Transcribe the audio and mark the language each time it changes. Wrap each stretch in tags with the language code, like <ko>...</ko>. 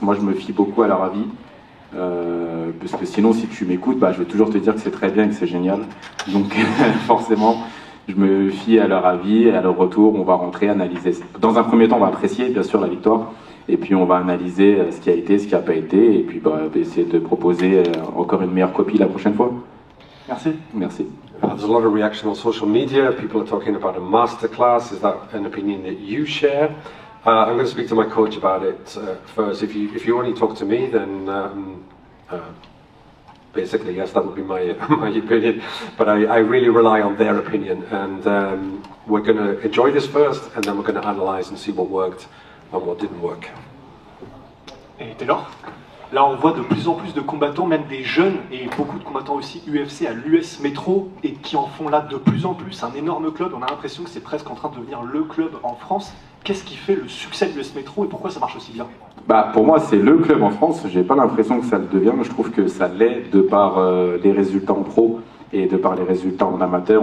<fr>Moi, je me fie beaucoup à leur avis. Parce que sinon, si tu m'écoutes, je vais toujours te dire que c'est très bien et que c'est génial. Donc, forcément, je me fie à leur avis et à leur retour. On va rentrer, analyser. Dans un premier temps, on va apprécier, bien sûr, la victoire. Et puis, on va analyser ce qui a été, ce qui n'a pas été. Et puis, essayer de proposer encore une meilleure copie la prochaine fois. Merci. Merci.</fr> <en>There's a lot of reaction on social media. People are talking about a masterclass. Is that an opinion that you share? I'm going to speak to my coach about it first. If you only talk to me, then basically, yes, that would be my opinion. But I really rely on their opinion, and we're going to enjoy this first, and then we're going to analyze and see what worked and what didn't work.</en> <fr>Et Taylor, là on voit de plus en plus de combattants, même des jeunes, et beaucoup de combattants aussi UFC à l'US Métro, et qui en font là de plus en plus un énorme club. On a l'impression que c'est presque en train de devenir le club en France. Qu'est-ce qui fait le succès de l'US Métro et pourquoi ça marche aussi bien? Bah, pour moi, c'est le club en France. J'ai pas l'impression que ça le devient. Je trouve que ça l'est de par les résultats en pro et de par les résultats en amateur.</fr>